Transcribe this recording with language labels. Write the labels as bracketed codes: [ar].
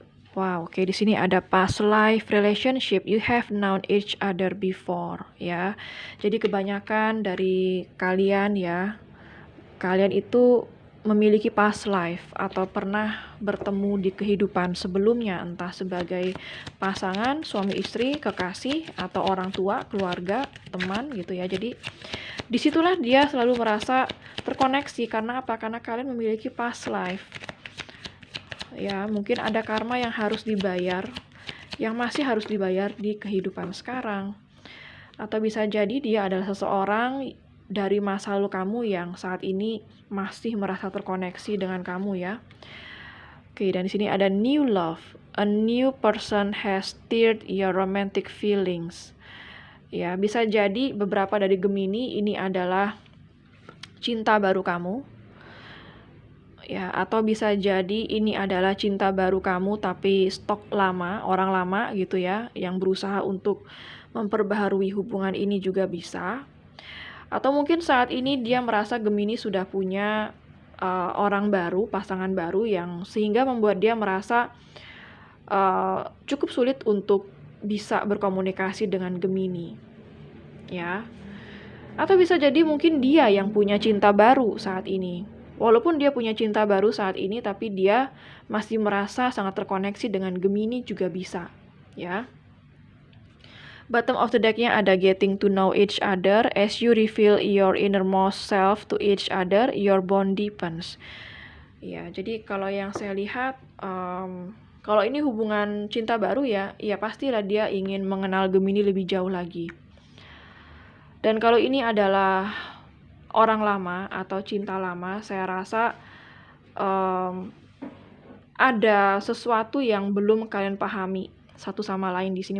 [en] Wow, [id] oke, di sini ada [en] past life relationship, you have known each other before ya. [id] Jadi kebanyakan dari kalian ya, kalian itu memiliki past life atau pernah bertemu di kehidupan sebelumnya, entah sebagai pasangan, suami istri, kekasih, atau orang tua, keluarga, teman gitu ya. Jadi disitulah dia selalu merasa terkoneksi. Karena apa? Karena kalian memiliki past life. Ya, mungkin ada karma yang harus dibayar, yang masih harus dibayar di kehidupan sekarang. Atau bisa jadi dia adalah seseorang dari masa lalu kamu yang saat ini masih merasa terkoneksi dengan kamu ya. Oke, dan di sini ada new love. [en] A new person has stirred your romantic feelings. [id] Ya, bisa jadi beberapa dari Gemini ini adalah cinta baru kamu. Ya, atau bisa jadi ini adalah cinta baru kamu tapi stok lama, orang lama gitu ya, yang berusaha untuk memperbaharui hubungan ini juga bisa. Atau mungkin saat ini dia merasa Gemini sudah punya orang baru, pasangan baru yang sehingga membuat dia merasa cukup sulit untuk bisa berkomunikasi dengan Gemini. Ya. Atau bisa jadi mungkin dia yang punya cinta baru saat ini. Walaupun dia punya cinta baru saat ini, tapi dia masih merasa sangat terkoneksi dengan Gemini juga bisa. Ya. [en] Bottom of the deck-nya ada getting to know each other. As you reveal your innermost self to each other, your bond deepens. [id] Ya, jadi kalau yang saya lihat, kalau ini hubungan cinta baru ya pastilah dia ingin mengenal Gemini lebih jauh lagi. Dan kalau ini adalah orang lama atau cinta lama, saya rasa ada sesuatu yang belum kalian pahami satu sama lain di sini.